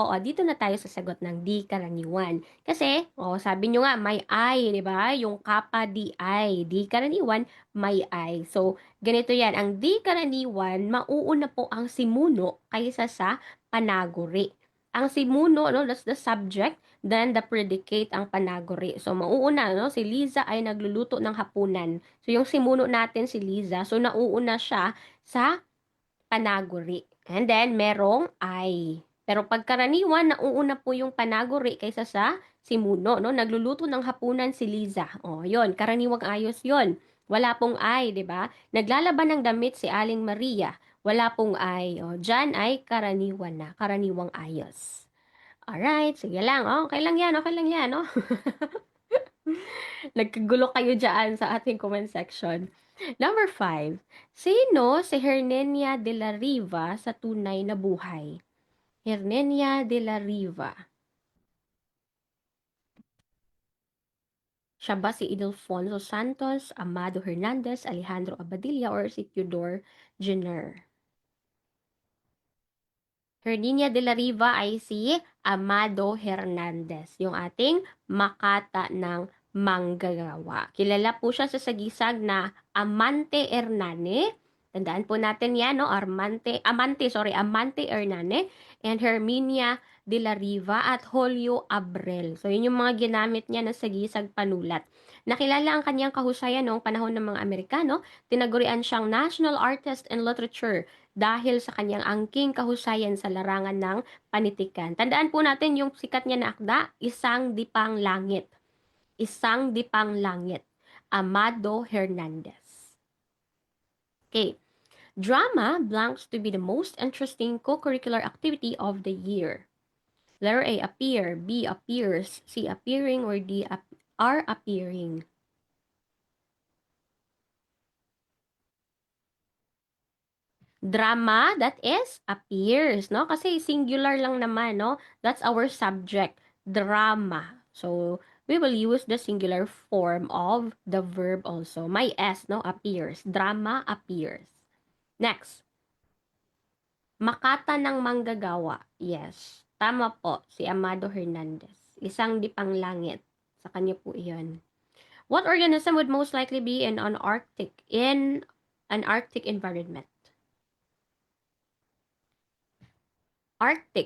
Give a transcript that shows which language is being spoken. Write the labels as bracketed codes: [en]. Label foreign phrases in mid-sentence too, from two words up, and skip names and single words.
[tl] O, dito na tayo sa sagot ng di karaniwan. Kasi, sabi nyo nga, may I, di ba? Yung kappa di I. Di karaniwan, may I. So, ganito yan. Ang di karaniwan, mauuna po ang simuno kaysa sa panaguri. Ang simuno, [en] no, that's the subject, then the predicate [tl] ang panaguri. So, mauuna, no, si Liza ay nagluluto ng hapunan. So, yung simuno natin si Liza, so nauuna siya sa panaguri. [en] And then, [tl] merong I. Pero pagkaraniwan, nauuna po yung panaguri kaysa sa simuno, no? Nagluluto ng hapunan si Liza. O, yon, karaniwang ayos yon. Wala pong I, di ba? Naglalaban ng damit si Aling Maria. Wala pong I. O, dyan ay karaniwan na. Karaniwang ayos. Alright, sige lang. Oh, okay lang yan, okay lang yan, no? Nagkagulo kayo dyan sa ating [en] comment section. Number 5. [tl] Sino si Hernenia de la Riva sa tunay na buhay? Hernenia de la Riva. Siya ba si Ildefonso Santos, Amado Hernandez, Alejandro Abadilla, or si Theodore Jenner? Hernania de la Riva ay si Amado Hernandez, yung ating makata ng manggagawa. Kilala po siya sa sagisag na Amante Hernane. Tandaan po natin yan, no? Amante Hernane and Herminia de la Riva at Julio Abrel. So, yun yung mga ginamit niya na sagisag panulat. Nakilala ang kanyang kahusayan noong panahon ng mga Amerikano. Tinagurian siyang [en] National Artist in Literature [tl] dahil sa kanyang angking kahusayan sa larangan ng panitikan. Tandaan po natin yung sikat niya na akda, Isang Dipang Langit. Isang Dipang Langit. Amado Hernandez. Okay. [en] Drama blanks to be the most interesting co-curricular activity of the year. Letter A, appear. B, appears. C, appearing. Or D, are appearing. Drama, that is, appears, no? [tl] Kasi singular lang naman, no? [en] That's our subject, drama. So, we will use the singular form of the verb also. [tl] May S, no? [en] Appears. Drama appears. Next. [tl] Makata ng manggagawa. Yes. Tama po, si Amado Hernandez. Isang dipang langit. Sa kanya po iyon. [en] What organism would most likely be in an Arctic environment? Arctic.